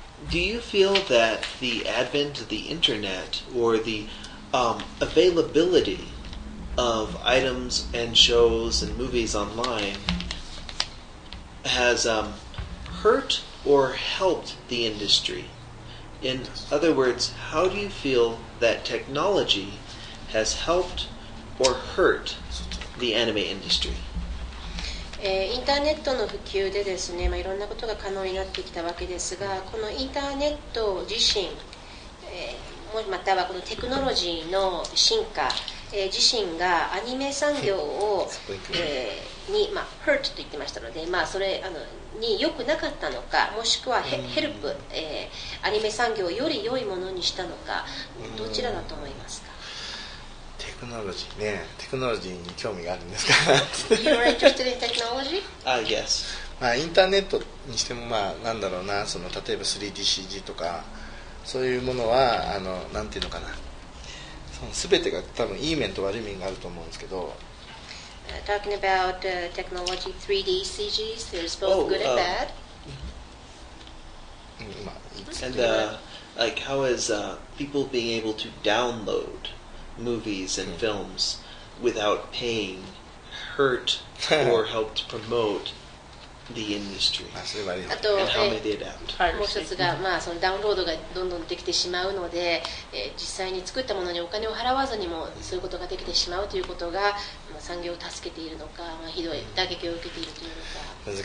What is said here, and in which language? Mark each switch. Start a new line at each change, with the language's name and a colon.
English: Do you feel that the advent of the internet or the availability of items and shows and movies online has hurt or helped the industry? In other words, how do you feel that technology has helped or hurt the anime industry?
Japanese: インターネットの普及でですね、いろんなことが可能になってきたわけですが、このインターネット自身、またはこのテクノロジーの進化、自身がアニメ産業を、に、hurt と言ってましたので、それに良くなかったのか、もしくはヘルプ、アニメ産業をより良いものにしたのか、どちらだと思いますか？テクノロジーね、テクノロジーに興味があるんですか
English: ？You're interested in technology? Yes.
Japanese: インターネットにしてもなんだろうな、例えば 3DCG とかそういうものはなんていうのかな、その全てが多分いい面と悪い面があると思うんですけど、
English: talking about technology, 3D CGs, there's both good and bad.
Japanese: まあいいです。
English: And like, how is people being able to download movies and films without paying hurt or helped promote the industry?
Japanese: まあそれは悪い。あと、
English: And how may they adapt?
Japanese: もう一つが、まあ、そのダウンロードがどんどんできてしまうので、実際に作ったものにお金を払わずにもそういうことができてしまうということが、まあ、産業を助けているのか、まあ、ひどい打撃を受けているというのか。